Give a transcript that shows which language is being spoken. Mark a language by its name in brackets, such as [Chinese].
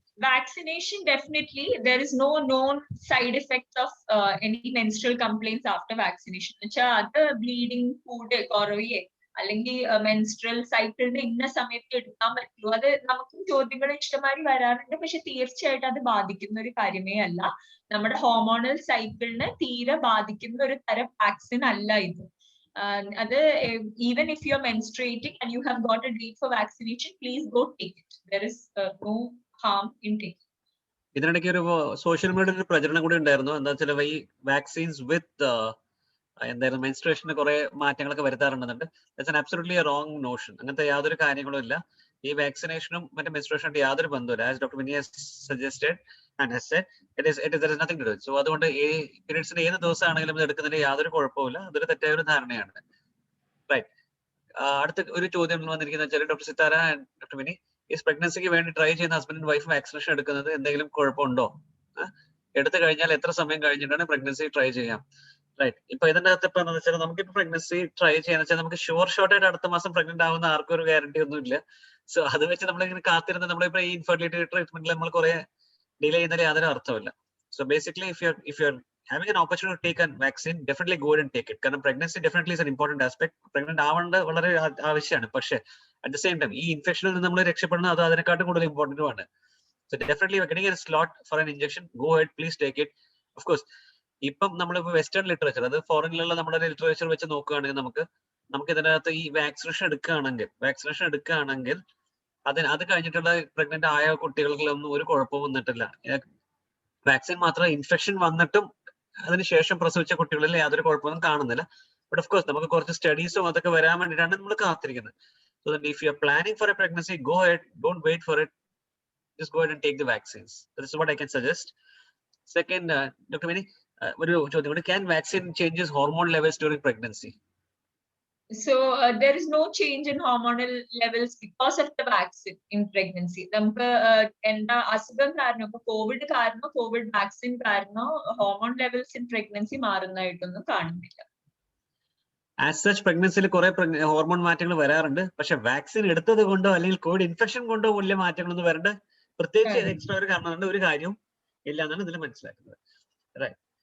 [English] Vaccination, definitely. There is no known side effects of any menstrual complaints after vaccination. [Malayalam] അത് bleeding കൂടെ കുറവേ അല്ലെങ്കിൽ menstrual സൈക്കിളിന്റെ ഇന്ന സമയത്ത് എടുക്കാൻ പറ്റുമോ, അത് നമുക്ക് ചോദ്യങ്ങൾ ഇഷ്ടമാതിരി വരാറുണ്ട്. പക്ഷെ തീർച്ചയായിട്ടും അത് ബാധിക്കുന്ന ഒരു കാര്യമേ അല്ല. നമ്മുടെ ഹോർമോണൽ സൈക്കിളിനെ തീരെ ബാധിക്കുന്ന ഒരു തരം വാക്സിൻ അല്ല ഇത്. അത് [English] even if you're menstruating and you have got a date for vaccination, please go take it. There is no harm in taking. [Malayalam] ഇതിനിടയ്ക്ക് ഒരു സോഷ്യൽ മീഡിയയിൽ ഒരു പ്രചരണം കൂടി ഉണ്ടായിരുന്നു. എന്താ വെച്ചാൽ ഈ വാക്സിൻസ് വിത്ത് എന്തായാലും മെൻസ്ട്രേഷന് കുറെ മാറ്റങ്ങളൊക്കെ വരുത്താറുണ്ടെന്നുണ്ട്. [English] That's an absolutely wrong notion. [Malayalam] അങ്ങനത്തെ യാതൊരു കാര്യങ്ങളും ഇല്ല. ഈ വാക്സിനേഷനും മറ്റേ മെൻസ്ട്രേഷനായിട്ട് യാതൊരു ബന്ധമില്ല. [English] As doctor Vini suggested and has said, there is nothing to do. [Malayalam] So അതുകൊണ്ട് ഈ പീരിയഡ്സിന്റെ ഏത് ദിവസമാണെങ്കിലും ഇത് എടുക്കുന്നതിന് യാതൊരു കുഴപ്പമില്ല. അതൊരു തെറ്റായ ഒരു ധാരണയാണ്. റൈറ്റ്. അടുത്ത ഒരു ചോദ്യം വന്നിരിക്കുന്നത് വെച്ചാൽ ഡോക്ടർ സിത്താര ആൻഡ് ഡോക്ടർ വിനി, ഈ പ്രഗ്നൻസിക്ക് വേണ്ടി ട്രൈ ചെയ്യുന്ന ഹസ്ബൻഡ് ആൻഡ് വൈഫ് വാക്സിനേഷൻ എടുക്കുന്നത് എന്തെങ്കിലും കുഴപ്പമുണ്ടോ? എടുത്തു കഴിഞ്ഞാൽ എത്ര സമയം കഴിഞ്ഞിട്ടാണ് പ്രഗ്നൻസി ട്രൈ ചെയ്യാം? റൈറ്റ്. ഇപ്പൊ ഇതിന്റെ അകത്ത് ഇപ്പൊ എന്താ വെച്ചാൽ നമുക്കിപ്പോ പ്രഗ്നൻസി ട്രൈ ചെയ്യാന്ന് വെച്ചാൽ നമുക്ക് ഷോർട്ടായിട്ട് അടുത്ത മാസം പ്രഗ്നന്റ് ആവുന്ന ആർക്കും ഒരു ഗ്യാരണ്ടി ഒന്നും ഇല്ല. സോ അത് വെച്ച് നമ്മളിങ്ങനെ കാത്തിരുന്ന് നമ്മളിപ്പോ ഈ ഇൻഫെർട്ടിലിറ്റി ട്രീറ്റ്മെന്റിൽ നമ്മൾ കുറെ ഡിലേ ചെയ്യുന്നതിൽ യാതൊരു അർത്ഥമില്ല. [English] So basically if you're having an opportunity to take a vaccine, definitely go ahead and take it. [Malayalam] കാരണം [English] pregnancy definitely is an important aspect. [Malayalam] pregnant ആവേണ്ടത് വളരെ ആവശ്യമാണ്. പക്ഷെ [English] at the same time [Malayalam] ഈ ഇൻഫെക്ഷനിൽ നിന്ന് നമ്മൾ രക്ഷപ്പെടുന്നത് അത് അതിനെക്കാട്ടും കൂടുതൽ ഇമ്പോർട്ടന്റും ആണ്. [English] So definitely you're getting a slot for an injection, go ahead, please take it. Of course, [Malayalam] ഇപ്പം നമ്മളിപ്പോ വെസ്റ്റേൺ ലിറ്ററേച്ചർ, അത് ഫോറിനിലുള്ള നമ്മുടെ ലിറ്ററേച്ചർ വെച്ച് നോക്കുകയാണെങ്കിൽ നമുക്ക് ഇതിനകത്ത് ഈ വാക്സിനേഷൻ എടുക്കുകയാണെങ്കിൽ അത് കഴിഞ്ഞിട്ടുള്ള പ്രഗ്നന്റ് ആയ കുട്ടികൾക്കൊന്നും ഒരു കുഴപ്പവും വന്നിട്ടില്ല. വാക്സിൻ മാത്രം ഇൻഫെക്ഷൻ വന്നിട്ടും അതിനുശേഷം പ്രസവിച്ച കുട്ടികളിൽ യാതൊരു കുഴപ്പമൊന്നും കാണുന്നില്ല. [English] but of course [Malayalam] നമുക്ക് കുറച്ച് സ്റ്റഡീസും അതൊക്കെ വരാൻ വേണ്ടിയിട്ടാണ് നമ്മൾ കാത്തിരിക്കുന്നത്. [English] So that if you are planning for a pregnancy, go ahead, don't wait for it. just go ahead and take the vaccines. This is what I can suggest. Second, Dr. Vini, can vaccine changes hormone levels during pregnancy? So there is no change in hormonal levels because of the vaccine in pregnancy. [Malayalam] നമുക്ക് എന്താ അസുഖം കാരണം ഇപ്പൊ Covid കാരണം Covid vaccine കാരണം [English] hormone levels in pregnancy [Malayalam] മാറുന്നതായിട്ടൊന്നും കാണുന്നില്ല. [English] as such [Malayalam] പ്രഗ്നൻസിയിൽ കുറെ hormone മാറ്റങ്ങൾ വരാറുണ്ട്. പക്ഷെ വാക്സിൻ എടുത്തത് കൊണ്ടോ അല്ലെങ്കിൽ കോവിഡ് ഇൻഫെക്ഷൻ കൊണ്ടോ വലിയ മാറ്റങ്ങളൊന്നും വരേണ്ട പ്രത്യേകിച്ച് എക്സ്ട്രാ ഒരു കാരണം ഒരു കാര്യവും ഇല്ല എന്നാണ് ഇതിൽ മനസ്സിലാക്കുന്നത്. റൈറ്റ്.